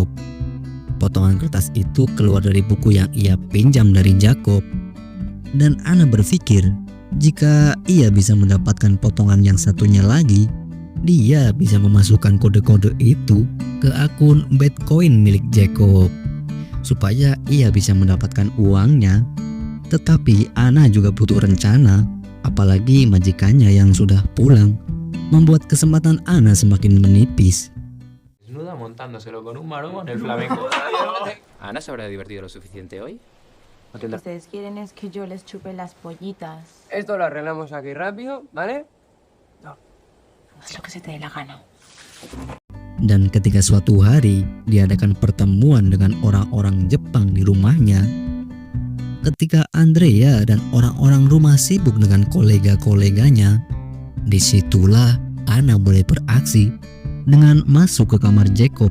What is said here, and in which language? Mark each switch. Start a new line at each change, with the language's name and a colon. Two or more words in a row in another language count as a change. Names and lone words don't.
Indonesian: Potongan kertas itu keluar dari buku yang ia pinjam dari Jacob, dan Anna berpikir Jika ia bisa mendapatkan potongan yang satunya lagi, dia bisa memasukkan kode-kode itu ke akun Bitcoin milik Jacob supaya ia bisa mendapatkan uangnya. Tetapi Anna juga butuh rencana, apalagi majikannya yang sudah pulang, membuat kesempatan Anna semakin menipis.
Spanish: Desnuda montándoselo con un maromo en el flamenco. ¿Ana se habrá divertido lo suficiente hoy? ¿O tendrá? Ustedes quieren es que yo les chupe las pollitas. Esto lo arreglamos aquí rápido, ¿vale? Haz lo que se te dé la gana.
Indonesian: Dan ketika suatu hari diadakan pertemuan dengan orang-orang Jepang di rumahnya, ketika Andrea dan orang-orang rumah sibuk dengan kolega-koleganya, disitulah Anna mulai beraksi dengan masuk ke kamar Jacob.